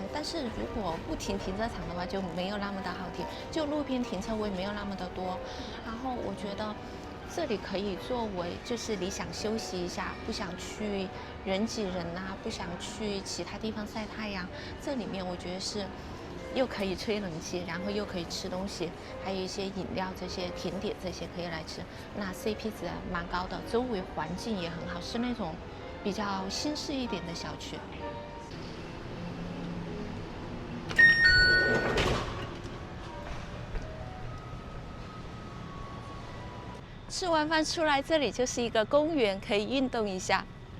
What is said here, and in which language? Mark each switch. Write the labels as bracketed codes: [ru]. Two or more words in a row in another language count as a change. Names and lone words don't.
[zh] 但是如果不停車場的話，就沒有那麼的好停，就路邊停車位沒有那麼的多。然後我覺得這裡可以作為，就是你想休息一下，不想去人擠人啊，不想去其他地方曬太陽，這裡面我覺得是又可以吹冷氣，然後又可以吃東西，還有一些飲料、這些甜點這些可以來吃，那 CP 值蠻高的，周圍環境也很好，是那種比較新式一點的小區。吃完飯出來，這裡就是一個公園，可以運動一下。